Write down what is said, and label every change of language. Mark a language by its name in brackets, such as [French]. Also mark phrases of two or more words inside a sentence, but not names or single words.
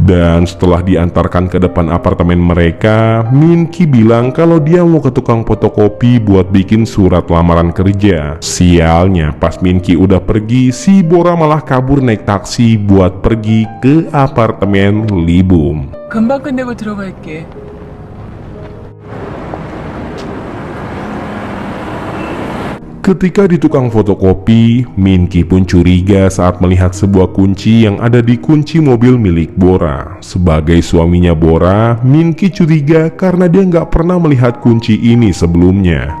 [Indonesian] Dan setelah diantarkan ke depan apartemen mereka, Minky bilang kalau dia mau ke tukang fotokopi buat bikin surat lamaran kerja. Sialnya pas Minky udah pergi, si Bora malah kabur naik taksi buat pergi ke apartemen Libum. [Korean] 금방 끝내고 들어갈게. [Indonesian] Ketika di tukang fotokopi, Minky pun curiga saat melihat sebuah kunci yang ada di kunci mobil milik Bora. Sebagai suaminya Bora, Minky curiga karena dia nggak pernah melihat kunci ini sebelumnya.